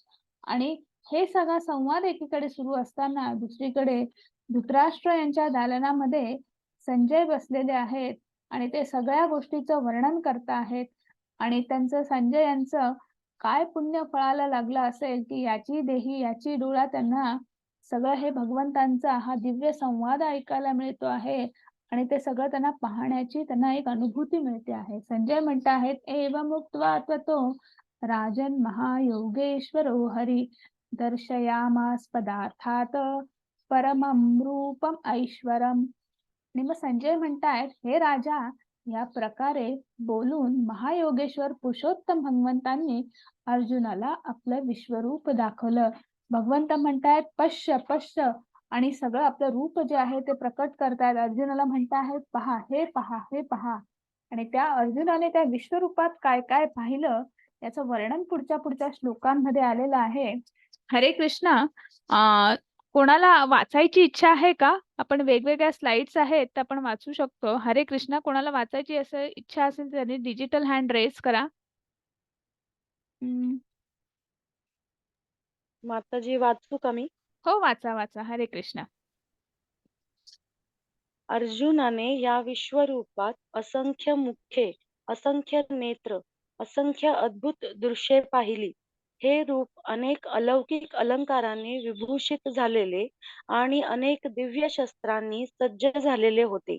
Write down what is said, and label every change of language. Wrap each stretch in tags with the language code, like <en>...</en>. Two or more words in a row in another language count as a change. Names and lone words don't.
<mr>आणि हे सगळा संवाद एकीकडे सुरू असताना दुसरीकडे धृतराष्ट्र यांच्या दालनामध्ये संजय बसलेले आहेत आणि ते सगळ्या गोष्टीचं वर्णन करत आहेत आणि संजय यांचं काय पुण्य फळाला लागलं असेल, की याची देही, याची डोळा त्यांना सगळं हे भगवंतांचा हा दिव्य संवाद ऐकायला मिळतो आहे आणि ते सगळं त्यांना पाहण्याची त्यांना एक अनुभूती मिळते आहे. संजय म्हणत आहेत,</mr> <sa>"एवम् उक्त्वा ततो राजन् महायोगेश्वरो हरी दर्शयामास पदार्थात परमं रूपम ऐश्वरम्."</sa> <mr>आणि मग संजय म्हणतायत, "हे राजा, या प्रकारे बोलून महायोगेश्वर पुरुषोत्तम भगवंतांनी अर्जुनाला आपलं विश्वरूप दाखवलं." भगवंत म्हणतायत,</mr> <sa>"पश्य, पश्य."</sa> <mr>आणि सगळं आपलं रूप जे आहे ते प्रकट करतायत. अर्जुनाला म्हणताहेत, "पहा, हे पहा, हे पहा." आणि त्या अर्जुनाने त्या विश्वरूपात काय काय पाहिलं याचं वर्णन पुढच्या पुढच्या श्लोकांमध्ये आलेलं आहे. हरे कृष्णा. कोणाला वाचायची इच्छा आहे का? आपण वेगवेगळ्या स्लाइड्स आहेत, त्या आपण वाचू शकतो. हरे कृष्णा. कोणाला वाचायची असं इच्छा असेल, तर त्यांनी</mr> <en>digital hand raise</en> <mr>करा. हं. माताजी वाचू का मी? हो, वाचा, वाचा. हरे कृष्णा. अर्जुनाने या विश्वरूपात असंख्य मुखे, असंख्य नेत्र, असंख्य अद्भुत दृश्ये पाहिली. हे रूप अनेक अलौकिक अलंकारांनी विभूषित झालेले आणि अनेक दिव्य शस्त्रांनी सज्ज झालेले होते.</mr>